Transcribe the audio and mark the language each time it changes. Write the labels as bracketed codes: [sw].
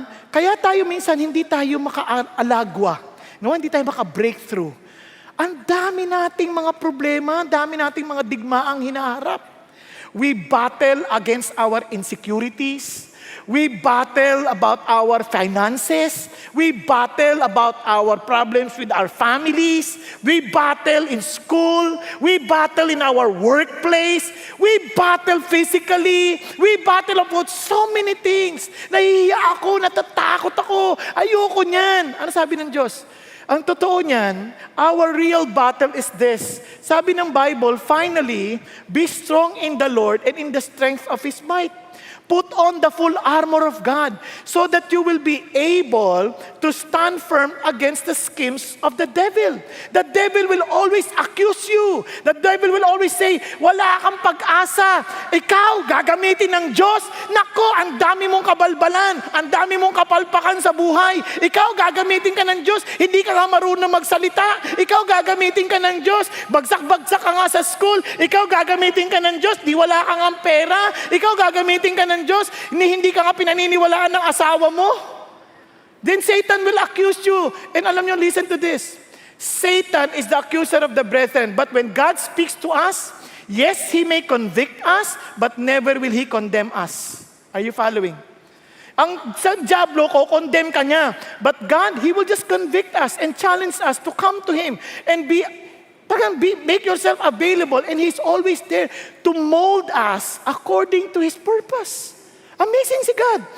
[tl] Kaya tayo minsan, hindi tayo makaalagwa. No, hindi tayo maka-breakthrough. Ang dami nating mga problema, ang dami nating mga digmaang hinaharap. [en] We battle against our insecurities. We battle about our finances. We battle about our problems with our families. We battle in school. We battle in our workplace. We battle physically. We battle about so many things. [tl] Nahihiya ako, natatakot ako. Ayoko niyan. Ano sabi ng Diyos? Ang totoo niyan, [en] our real battle is this. [tl] Sabi ng [en] Bible, finally, be strong in the Lord and in the strength of His might. Put on the full armor of God so that you will be able to stand firm against the schemes of the devil. The devil will always accuse you. The devil will always say, [tl] wala kang pag-asa. Ikaw, gagamitin ng Diyos. Nako, ang dami mong kabalbalan. Ang dami mong kapalpakan sa buhay. Ikaw, gagamitin ka ng Diyos. Hindi ka nga marunong magsalita. Ikaw, gagamitin ka ng Diyos. Bagsak-bagsak ka nga sa school. Ikaw, gagamitin ka ng Diyos. Di wala ka nga pera. Ikaw, gagamitin ka ng Diyos, hindi ka nga pinaniniwalaan ng asawa mo. [en] Then Satan will accuse you. And [tl] alam nyo, [en] listen to this. Satan is the accuser of the brethren. But when God speaks to us, yes, He may convict us, but never will He condemn us. Are you following? [tl] Sa diablo ko, condemn ka niya. [en] But God, He will just convict us and challenge us to come to Him and make yourself available, and He's always there to mold us according to His purpose. Amazing si God.